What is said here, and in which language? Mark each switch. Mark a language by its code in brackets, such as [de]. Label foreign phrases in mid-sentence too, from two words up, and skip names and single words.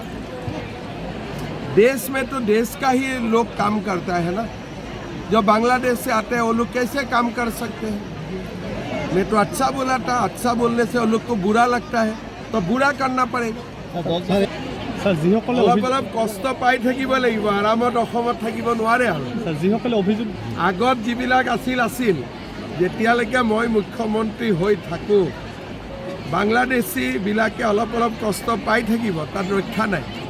[hi] देश में तो देश का ही लोग काम करता है ना। जो बांग्लादेश से आते हैं वो लोग कैसे काम कर सकते हैं? मैं तो अच्छा बोला था, अच्छा बोलने से वो लोग को बुरा लगता है, तो बुरा करना पड़ेगा। [as] सर যিসকলে অলপ অলপ কষ্ট পাই থাকিব লাগিব, আৰামত অসমত থাকিব নোৱাৰে আৰু। सर যিসকলে অভিযোগ আগত যিবিলাক আছিল যেতিয়ালৈকে মই মুখ্যমন্ত্ৰী হৈ থাকোঁ, বাংলাদেশীবিলাকে অলপ অলপ কষ্ট পাই থাকিব, তাত ৰক্ষা নাই।